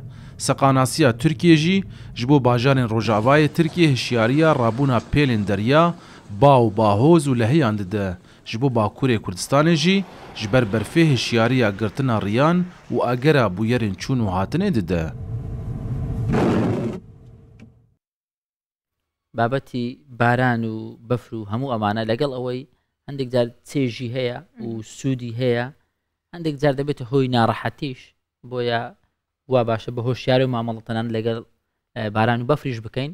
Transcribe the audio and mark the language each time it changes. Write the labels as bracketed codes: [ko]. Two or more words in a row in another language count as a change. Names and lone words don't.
[ku] Seqanasiya Tirkiye jî ji bo bajarên Rojavayê Tirkiye hişyariya rabûna pêlên derya, ba û bahoz û lehiyan dide. Ji bo Bakurê Kurdistanê jî ji ber berfê hişyariya girtina riyan û agera bûyerên çûn û hatinê dide. [ckb] بابەتی باران و بەفر و هەموو ئەمانە لەگەڵ ئەوەی هەندێک جار چێژی هەیە و سوودی هەیە هەندێک جار دەبێتە هۆی ناڕەحەتیش بۆیە وا باشە بە هۆشیاری و مامەڵەتەنان لەگەڵ باران و بەفریش بکەین.